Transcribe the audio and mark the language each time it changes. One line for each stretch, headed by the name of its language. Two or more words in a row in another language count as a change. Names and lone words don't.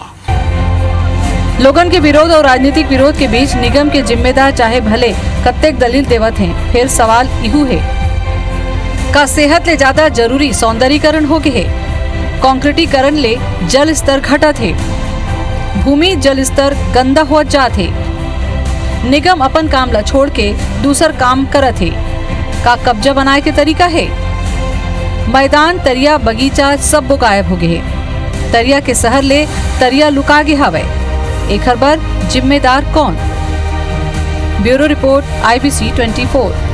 Chhattisgarhi: लोगन के विरोध और राजनीतिक विरोध के बीच निगम के जिम्मेदार चाहे भले कत्तेक दलील देवत हैं। फिर सवाल इहू है, का सेहत ले ज्यादा जरूरी सौंदर्यीकरण हो गए है? कंक्रीटीकरण ले जल स्तर घटत है, भूमि जल स्तर गंदा हो जाते। निगम अपन काम ला छोड़ के दूसर काम करत है। का कब्जा बनाए के तरीका है? मैदान, तरिया, बगीचा सब गायब हो गए। तरिया के शहर ले तरिया लुका गे हवे। एक बार जिम्मेदार कौन?
English: bureau report
Chhattisgarhi: IBC 24।